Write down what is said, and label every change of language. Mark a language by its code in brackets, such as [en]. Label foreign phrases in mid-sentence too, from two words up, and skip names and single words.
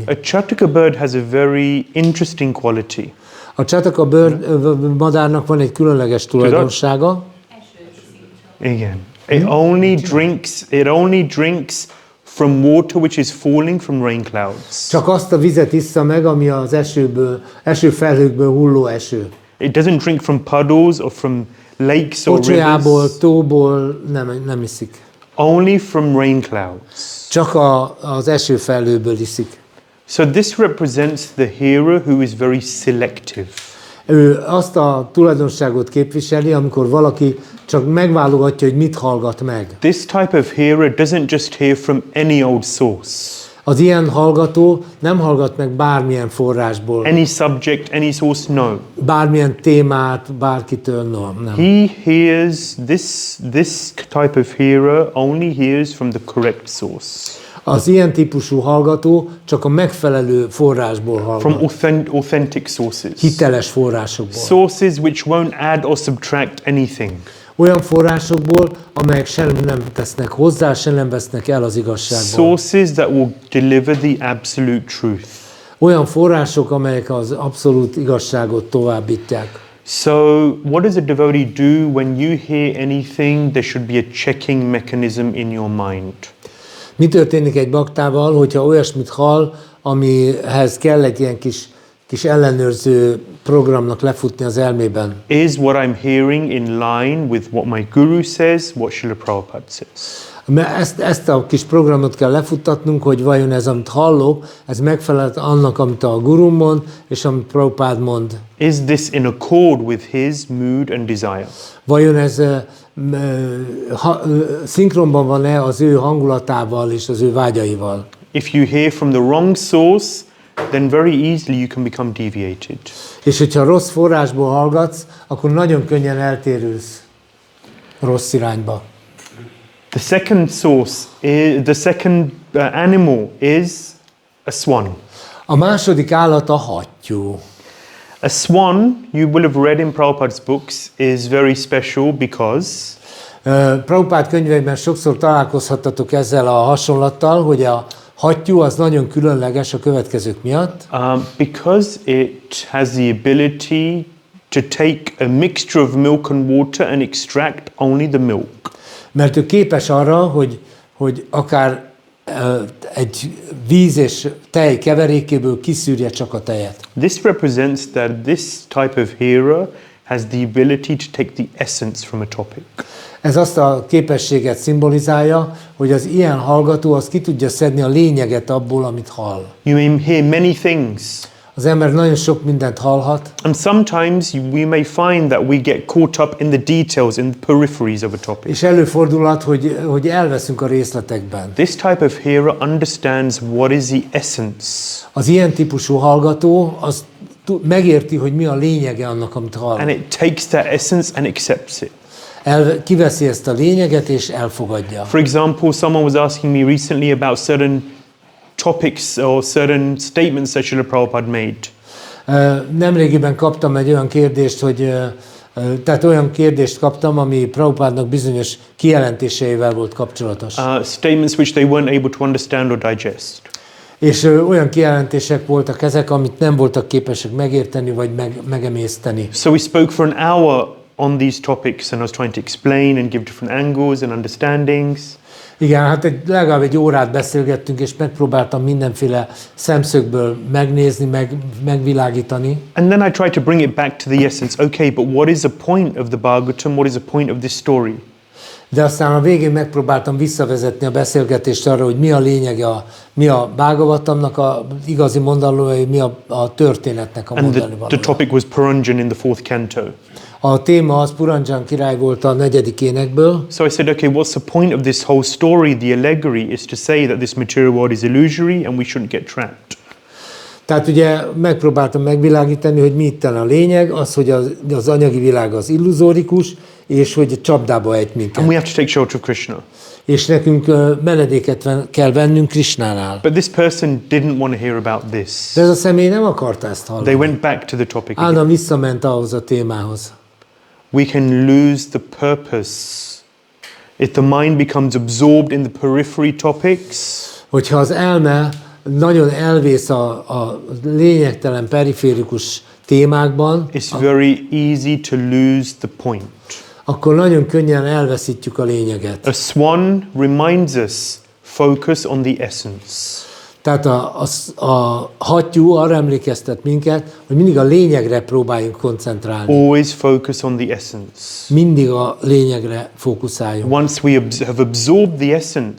[en] A Chataka bird has a very interesting quality. [hu] A csataka madárnak van egy különleges tulajdonsága. [en] Again, it only drinks from water which is falling from rain clouds. [hu] Csak azt a vizet issza meg, ami az esőfelhőkből hulló eső. [en] It doesn't drink from puddles or from lakes or [hu] Pocsolyából, [en] rivers. [hu] tóból nem iszik. [en] Only from rain clouds. [hu] Csak az esőfelhőből iszik. [en] So this represents the hearer who is very selective. [hu] Ő azt a tulajdonságot képviseli, amikor valaki csak megválogatja, hogy mit hallgat meg. [en] This type of hearer doesn't just hear from any old source. [hu] Az ilyen hallgató nem hallgat meg bármilyen forrásból, [en] Any subject, any source, no. [hu] bármilyen témát, bárkitől, nem. [en] He hears, this type of hearer only hears from the correct source. [hu] Az ilyen típusú hallgató csak a megfelelő forrásból [en] From [hu] hallgat. [en] authentic sources. [hu] Hiteles forrásokból. [en] Sources which won't add or subtract anything. [hu] Olyan forrásokból, amelyek sem nem tesznek hozzá, sem nem vesznek el az igazságból. [en] Sources that will deliver the absolute truth. [hu] Olyan források, amelyek az abszolút igazságot továbbítják. [en] So, what does a devotee do when you hear anything? There should be a checking mechanism in your mind. [hu] Mi történik egy baktával, hogyha olyasmit hall, amihez kell egy ilyen kis ellenőrző programnak lefutni az elmében? [en] Is what I'm hearing in line with what my guru says, what Srila Prabhupada says? [hu] Ezt a kis programot kell lefuttatnunk, hogy vajon ez, amit hallok, ez megfelel annak, amit a gurum mond, és amit Prabhupád mond. [en] Is this in accord with his mood and desire? [hu] Vajon ez szinkronban van-e az ő hangulatával és az ő vágyaival? [en] If you hear from the wrong source, then very easily you can become deviated. [hu] És hogyha rossz forrásból hallgatsz, akkor nagyon könnyen eltérülsz rossz irányba. [en] The second source, the second animal is a swan. [hu] A második állat a hattyú. [en] A swan, you will have read in Prabhupada's books, is very special because [hu] Prabhupád könyveiben sokszor találkozhattatok ezzel a hasonlattal, hogy a hattyú az nagyon különleges a következők miatt. [en] Because it has the ability to take a mixture of milk and water and extract only the milk. [hu] Mert ő képes arra, hogy akár egy víz és tej keverékéből kiszűrje csak a tejet. [en] This represents that this type of hearer has the ability to take the essence from a topic. [hu] Ez azt a képességet szimbolizálja, hogy az ilyen hallgató az ki tudja szedni a lényeget abból, amit hall. [en] You may hear many things. [hu] Az ember nagyon sok mindent hallhat, [en] And sometimes we may find that we get caught up in the details, in the peripheries of a topic. [hu] és előfordulhat, hogy elveszünk a részletekben. [en] This type of hearer understands what is the essence. [hu] Az ilyen típusú hallgató az megérti, hogy mi a lényege annak, amit hall. [en] And it takes that essence and accepts it. [hu] Kiveszi ezt a lényeget és elfogadja. [en] For example, someone was asking me recently about certain topics or certain statements that Srila Prabhupada made. [hu] Nemrégiben kaptam egy olyan kérdést, tehát olyan kérdést kaptam, ami Prabhupádnak bizonyos kijelentéseivel volt kapcsolatos. [en] Statements which they weren't able to understand or digest. [hu] És olyan kijelentések voltak ezek, amit nem voltak képesek megérteni vagy megemészteni. [en] So we spoke for an hour on these topics and I was trying to explain and give different angles and understandings. [hu] Igen, hát legalább egy órát beszélgettünk, és megpróbáltam mindenféle szemszögből megnézni, megvilágítani. [en] And then I tried to bring it back to the essence. Okay, but what is the point of the Bhagavatam? What is the point of this story? [hu] De aztán a végén megpróbáltam visszavezetni a beszélgetést arra, hogy mi a lényege, mi a Bhagavatamnak a igazi mondandója, mi a történetnek a mondani [en] And the [hu] valója. [en] topic was Puranjan in the 4th canto. [hu] A téma az Puranjan király volt a 4. énekből. [en] So I said, okay, what's the point of this whole story? The allegory is to say that this material world is illusory and we shouldn't get trapped. [hu] Tehát ugye megpróbáltam megvilágítani, hogy mi itt a lényeg, az, hogy az anyagi világ az illuzórikus, és hogy csapdába ejt minket. [en] And we have to take shelter of Krishna. [hu] És nekünk menedéket kell vennünk Krishnánál. [en] But this person didn't want to hear about this. [hu] De ez a személy nem akarta ezt hallani. [en] They went back to the topic again. [hu] Állandóan visszament ahhoz a témához. [en] We can lose the purpose if the mind becomes absorbed in the periphery topics. [hu] Hogyha az elme nagyon elvész a lényegtelen periférikus témákban, It's very easy to lose the point. akkor nagyon könnyen elveszítjük a lényeget. [en] A swan reminds us, focus on the essence. [hu] Tehát a hattyú arra emlékeztet minket, hogy mindig a lényegre próbáljunk koncentrálni. [en] Always focus on the essence. [hu] Mindig a lényegre fókuszáljunk. [en] Once we have absorbed the essence,